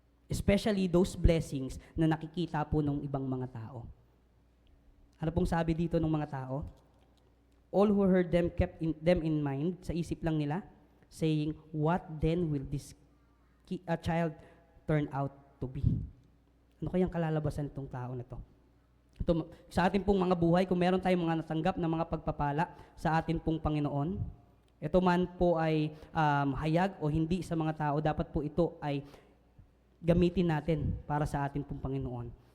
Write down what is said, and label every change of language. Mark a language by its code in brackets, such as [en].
[en] Especially those blessings [tl] na nakikita po ng ibang mga tao. Ano pong sabi dito ng mga tao? [en] All who heard them kept them in mind, [tl] sa isip lang nila, [en] saying, what then will this child turn out to be? [tl] Ano kayang kalalabasan itong tao na to? Ito, sa atin pong mga buhay, kung meron tayong mga natanggap na mga pagpapala sa atin pong Panginoon, ito man po ay hayag o hindi sa mga tao, dapat po ito ay gamitin natin para sa atin pong Panginoon.